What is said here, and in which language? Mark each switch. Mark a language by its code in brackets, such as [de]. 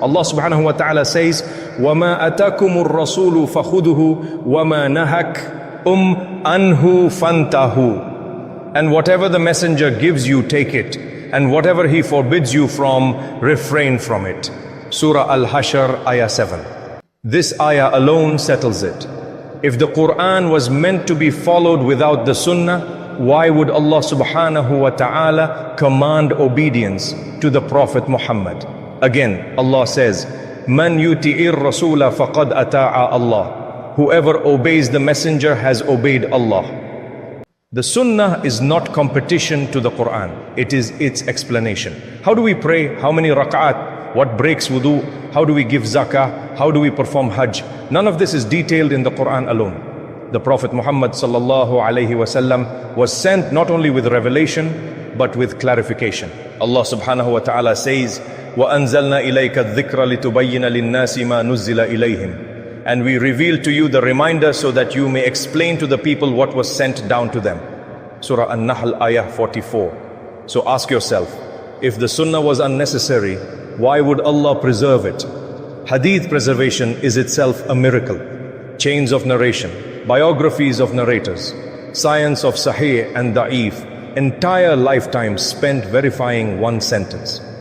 [en] Allah subhanahu wa ta'ala says, [ar] وَمَا أَتَاكُمُ الرَّسُولُ فَخُذُهُ وَمَا نَهَكْ أَنْهُ فَانْتَهُ. [en] And whatever the Messenger gives you, take it. And whatever he forbids you from, refrain from it. Surah Al-Hashr, Ayah 7. This ayah alone settles it. If the Qur'an was meant to be followed without the Sunnah, why would Allah subhanahu wa ta'ala command obedience to the Prophet Muhammad? Again, Allah says, [ar] Man yuti'ir rasula faqad ata'a Allah. [en] Whoever obeys the Messenger has obeyed Allah. The Sunnah is not competition to the Qur'an. It is its explanation. How do we pray? How many rak'at? What breaks wudu? How do we give zakah? How do we perform hajj? None of this is detailed in the Qur'an alone. The Prophet Muhammad sallallahu alayhi wasallam was sent not only with revelation, but with clarification. Allah subhanahu wa ta'ala says, [ar] وَأَنزَلْنَا إِلَيْكَ الذِّكْرَ لِتُبَيِّنَ لِلنَّاسِ مَا نُزِّلَ إِلَيْهِمْ. [en] And we reveal to you the reminder so that you may explain to the people what was sent down to them. Surah An-Nahl, Ayah 44. So ask yourself, if the Sunnah was unnecessary, why would Allah preserve it? Hadith preservation is itself a miracle. Chains of narration, biographies of narrators, science of Sahih and Da'if, entire lifetimes spent verifying one sentence.